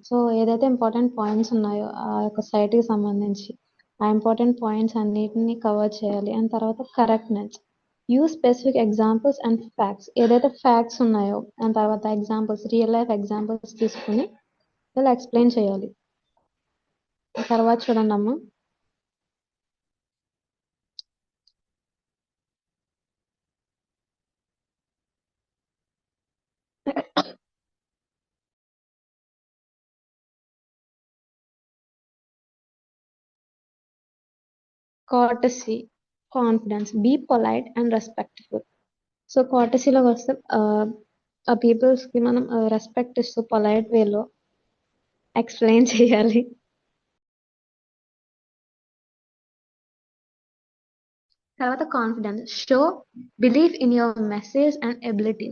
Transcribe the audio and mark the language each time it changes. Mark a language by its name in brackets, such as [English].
[Telugu] So ఏదైతే important points ఉన్నాయో ఆ యొక్క సైట్కి సంబంధించి ఆ ఇంపార్టెంట్ పాయింట్స్ అన్నిటిని కవర్ చేయాలి. [English] and [Telugu] తర్వాత [English] Correctness. Use specific examples and facts. [Telugu] ఏదైతే ఫ్యాక్ట్స్ ఉన్నాయో అండ్ తర్వాత ఎగ్జాంపుల్స్, రియల్ లైఫ్ ఎగ్జాంపుల్స్ తీసుకుని ఇలా ఎక్స్ప్లెయిన్ చేయాలి. తర్వాత చూడండి అమ్మా, [English] courtesy, confidence, be polite and respectful. [Telugu] So courtesyలోకి వస్తే ఆ పీపుల్స్కి మనం రెస్పెక్ట్ ఇస్తూ పొలైట్ వేలో ఎక్స్ప్లెయిన్ చేయాలి. తర్వాత [English] Confidence. Show believe in your message and ability.